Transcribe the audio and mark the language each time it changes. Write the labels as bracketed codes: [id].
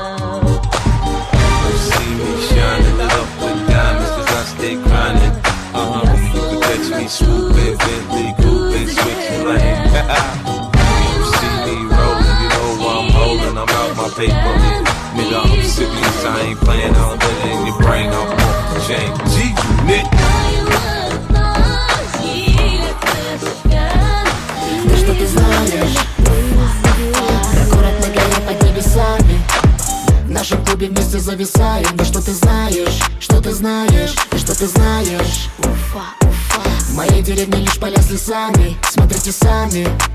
[en] See me shining up with diamonds, cause I stay grinding. You can catch me swooping, Bentley, cooping, switching lanes. You see me rolling, you know where I'm holding, I'm out my paper. Nigga, I'm serious, I ain't playing, I'll put it in your brain, I'm off the chain. G-Unit. Kayınlıkta jilek pişken [ru] Да что ты знаешь, город на горе под небесами. В нашем клубе вместе зависаем. Да что ты знаешь, что ты знаешь, да что ты знаешь. В моей деревне лишь поля с лесами. Смотрите сами.